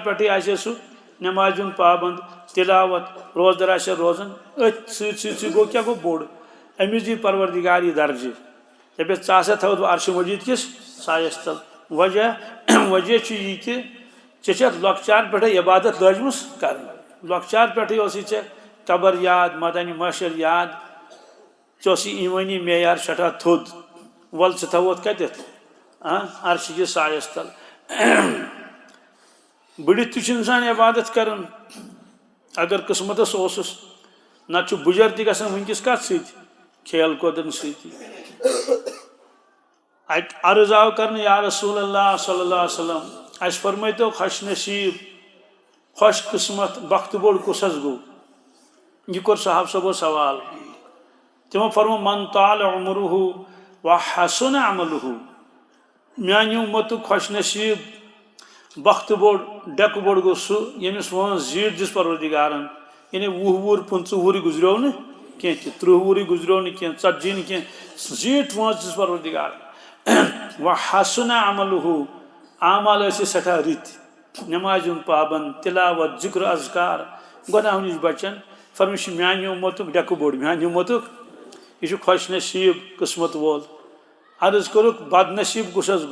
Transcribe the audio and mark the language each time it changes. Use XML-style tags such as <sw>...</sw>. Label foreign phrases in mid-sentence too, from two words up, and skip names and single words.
<ks>پٮ۪ٹھٕے آسہِ سُہ نٮ۪مازِ ہُنٛد پابنٛد تلاوت روزدر آسہِ روزان أتھۍ سۭتۍ گوٚو کیٛاہ گوٚو بوٚڑ أمِس دی پروردگار یہِ درجہٕ دَپٮ۪س ژٕ ہسا تھوٚوُتھ بہٕ عرشہِ مجیٖد کِس سایس تل وجہ چھُ یہِ کہِ ژےٚ چھَتھ لۄکچار پٮ۪ٹھٕے عبادت لٲجمٕژ کرٕنۍ لۄکچار پٮ۪ٹھٕے اوسُے ژےٚ قبر یاد مٲدانہِ محشر یاد ژےٚ اوسُے ایٖمٲنی معیار سٮ۪ٹھاہ تھوٚد وَلہٕ ژٕ تھوٚوُتھ کتٮ۪تھ عرشہِ کِس سایس تل بٔڑِتھ تہِ چھُ اِنسان عبادت کران اگر قٕسمتس اوسُس نتہٕ چھُ بُجر تہِ گژھان وٕنکیٚس کتھ سۭتۍ کھیل کوٗدن سۭتی اتہِ عرض آو کرنہٕ یا رسول اللہ</ks> <ar>صلی اللہ علیہ وسلم</ar> <ks>اَسہِ فرمٲیتو خوش نصیٖب خوش قٕسمت بختہٕ بوٚڑ کُس حظ گوٚو یہِ کوٚر صاحب صٲبو سوال تِمو فرموو</ks> <ar>من طال عمرہ وحسن عملہ</ar> <ks>میانہِ اُمتُک خوش نصیٖب بختہٕ بوٚڑ ڈیکہٕ بوٚڑ گوٚو سُہ ییٚمِس وٲنٛس زیٖٹھ دِژ پروردگارن یعنی 20 وُہُر 25 وُہُرٕے گُزریو نہٕ کینٛہہ تہِ 30 وُہُرٕے گُزریو نہٕ کینٛہہ 40 نہٕ کینٛہہ زیٖٹھ وٲنٛس دِژ پروردگارن</ks> <ar>وحسن عملہ</ar> <ks>اعمال ٲسِس سٮ۪ٹھاہ رٕتۍ نٮ۪مازِ ہُنٛد پابنٛد تلاوت ذکر اذکار گۄناہو نِش بچن فرموو یہِ چھُ میانہِ اُمتُک ڈیکہٕ بوٚڑ میانہِ اُمتُک یہِ چھُ خوش نصیٖب قٕسمت وول عرض کوٚرُکھ بد نصیٖب کُس حظ</ks>